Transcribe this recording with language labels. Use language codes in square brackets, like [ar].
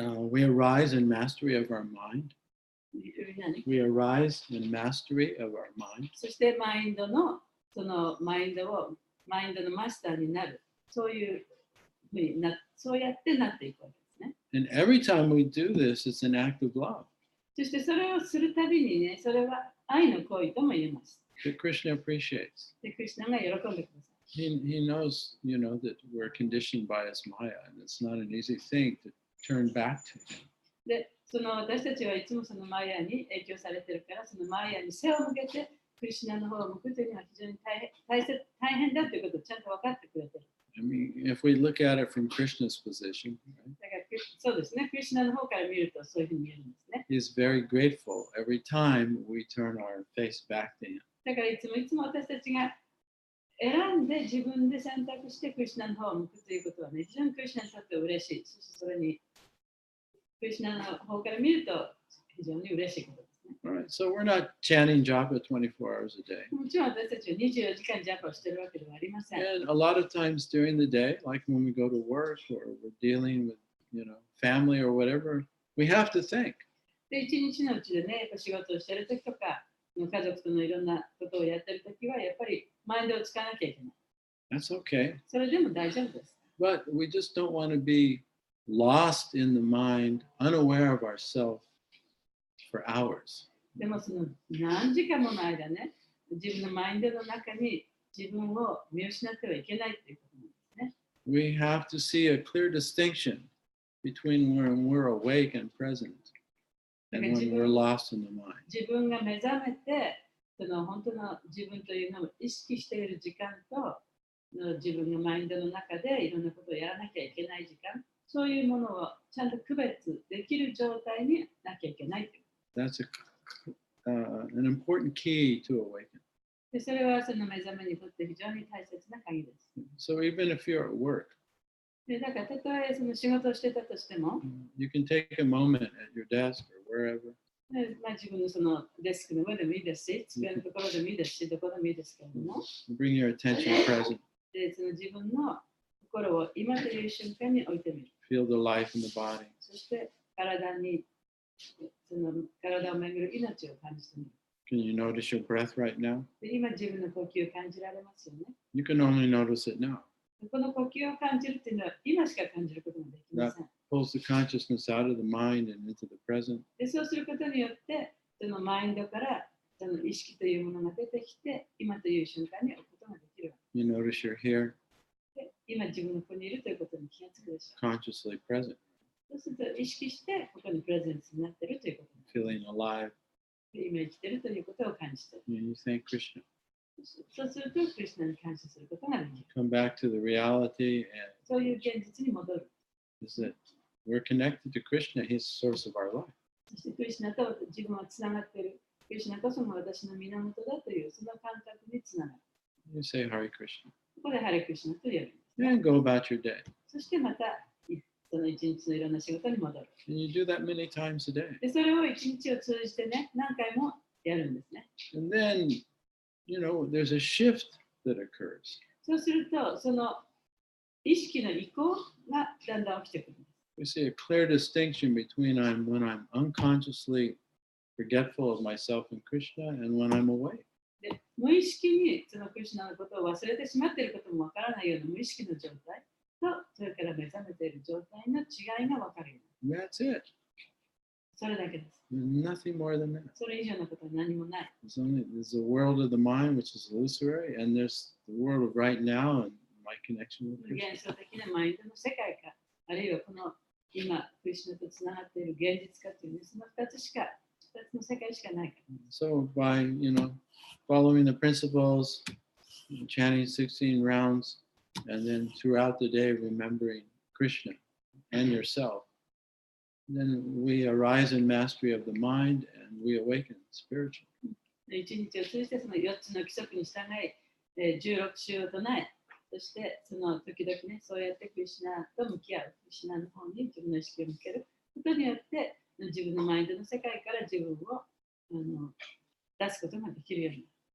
[en] We arise in mastery of our mind. [ja] 何 [en] We arise in mastery of our mind. [ja] そしてマインドのマインドのマスターになる。そういうふうにそうやってなっていくわけですね。 [en] And every time we do this, it's an act of love [ja] そしてそれをするたびにね、それは愛の行為とも言えます。 [en] that Krishna appreciates. [ja] で、クリシュナが喜んでください。 [en] He knows, that we're conditioned by his Maya, and it's not an easy thing to turn back to him. [ja] で、その私たちはいつもそのマヤに影響されてるから、そのマヤに背を向けて、クリシュナの方を向くというのは非常に大変だということをちゃんと分かってくれてる。 [en] I mean, if we look at it from Krishna's position, right, [ja] だからそうですね、クリシュナの方から見るとそういうふうに見えるんですね。 [en] he's very grateful every time we turn our face back to him. [ja] だからいつも私たちが選んで自分で選択してクリシュナの方を向くということはね、非常にクリシュナにとって嬉しい。そしてそれにクリシュナの方から見ると非常に嬉しいことですね。 [en] All right, so we're not chanting japa 24 hours a day. [ja] もちろん私たちは24時間ジャンプをしているわけではありません。 [en] And a lot of times during the day, like when we go to work or we're dealing with, family or whatever, we have to think. [ja] で、一日のうちでね、やっぱ仕事をしているときとか、家族とのいろんなことをやっているときは、やっぱりマインドを使わなきゃいけない。 [en] That's okay. [ja] それでも大丈夫です。 [en] But we just don't want to be lost in the mind, unaware of ourselves for hours. [ja] でもその何時間もの間ね、自分のマインドの中に自分を見失ってはいけないということなんですね。 [en] We have to see a clear distinction between when we're awake and present and when we're lost in the mind. [ja] 自分が目覚めて、その本当の自分というのを意識している時間と、自分のマインドの中でいろんなことをやらなきゃいけない時間、そういうものをちゃんと区別できる状態になきゃいけないという。 [en] That's an important key to awaken. [ja] で、それはその目覚めにとって非常に大切な鍵です。 [en] So even if you're at work, [ja] でだからたとえその仕事をしてたとしても、 [en] you can take a moment at your desk or wherever. [ja] で自分のそのデスクの上でもいいですし、机のところでもいいですし、どこでもいいですけれども、 [en] Bring your attention present. [ja] でその自分の心を今という瞬間に置いてみる。 [en] Feel the life in the body. [ja] そして体に、その体を巡る命を感じてみる。 [en] Can you notice your breath right now? [ja] で今自分の呼吸を感じられますよね。 [en] You can only notice it now. [ja] この呼吸を感じるっていうのは今しか感じることができません。 [en] Pulls the consciousness out of the mind and into the present. [ja] でそうすることによって、そのマインドからその意識というものが出てきて、今という瞬間に置くことができるわ [en] You notice you're here, [ja] けで、今自分のここにいるということに気がつくでしょう。 [en] consciously present, [ja] そうすると意識してここにプレゼンスになっているということに [en] feeling alive. [ja] で今生きているということを感じている。 [en] You thank Krishna. [ja] そうするとクリスナに感謝することができる。 [en] Come back to the reality, and [ja] そういう現実に戻る。 [en] is that we're connected to Krishna. He's the source of our life. [ja] そしてクリスナと自分はつながっている。クリスナこそが私の源だというその感覚につながる。 [en] You say Hare Krishna. [ja] ここでハレクリスナと呼ぶんです、 [en] And go about your day. [ja] そしてまたその一日のいろんな仕事に戻る。 [en] And you do that many times a day. [ja] でそれを一日を通じてね、何回もやるんですね。 [en] And then, you know, there's a shift that occurs. [ja] そうすると、その意識の移行がだんだん起きてくるんです。 [en] We see a clear distinction between when I'm unconsciously forgetful of myself and Krishna and when I'm awake. [ja] で無意識にそのクリスナのことを忘れてしまっていることもわからないような無意識の状態と、それから目覚めている状態の違いがわかるようになる。 [en] That's it. [ja] それだけです。 [en] Nothing more than that. [ja] それ以上のことは何もない。 [en] There's the world of the mind, which is illusory, and there's the world of right now and my connection with Krishna. [ja] 幻想的なマインドの世界か、あるいはこの今、クリスナとつながっている現実かという、ね、その2つの世界しかないから。 [en] So by, you know, following the principles, chanting 16 rounds, and then throughout the day remembering Krishna and yourself, then we arise in mastery of the mind and we awaken spiritually. [ja] 一日を通じてその4つの規則に従い、16週を唱え、そしてその時々ね、そうやってクリシュナと向き合う、クリシュナの方に自分の意識を向けることによって、自分のマインドの世界から自分を出すことができるようになる。